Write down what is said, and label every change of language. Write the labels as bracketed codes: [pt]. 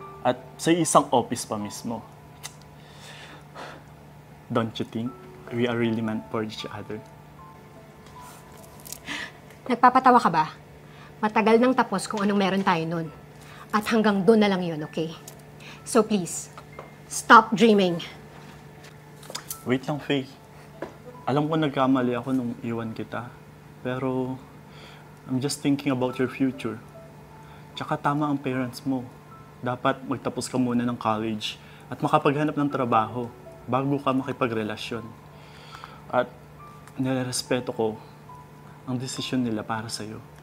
[tl] At sa isang office pa mismo. [en] Don't you think we are really meant for each other? [tl] Nagpapatawa ka ba? Matagal nang tapos kung anong meron tayo nun. At hanggang doon na lang yun, okay? [en] So please, stop dreaming. [tl] Wait lang, Faye. Alam ko nagkamali ako nung iwan kita. [en] Pero, I'm just thinking about your future. [tl] Tsaka tama ang parents mo. Dapat magtapos ka muna ng college at makapaghanap ng trabaho bago ka makipagrelasyon. At nirerespeto ko ang desisyon nila para sa'yo.